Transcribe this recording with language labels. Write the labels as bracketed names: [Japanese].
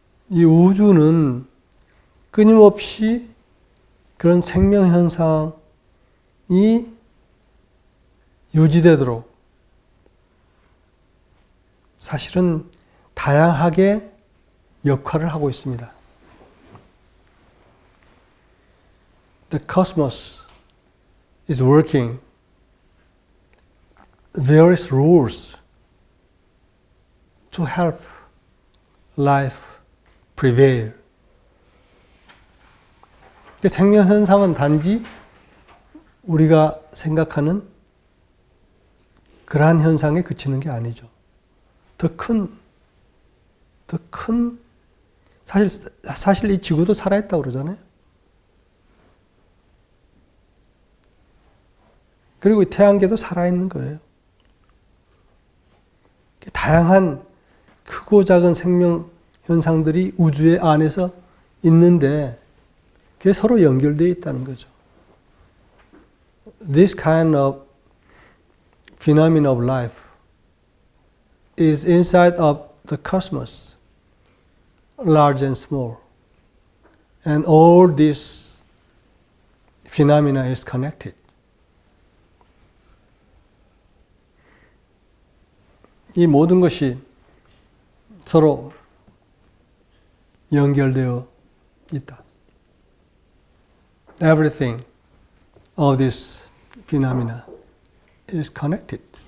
[Korean] 이 우주는 끊임없이 그런 생명 현상이 유지되도록 사실은 다양하게 역할을 하고 있습니다. [English] The cosmos is working various rules to help life prevail. [Korean] 생명 현상은 단지 우리가 생각하는 그러한 현상에 그치는 게 아니죠. 더 큰, 사실 이 지구도 살아있다고 그러잖아요. 그리고 이 태양계도 살아있는 거예요. 다양한 크고 작은 생명 현상들이 우주의 안에서 있는데 그게 서로 연결되어 있다는 거죠. [English] This kind of phenomenon of life is inside of the cosmos, large and small. And all this phenomena is connected. [Korean] 이 모든 것이 서로 연결되어 있다. [English] Everything of this phenomena is connected.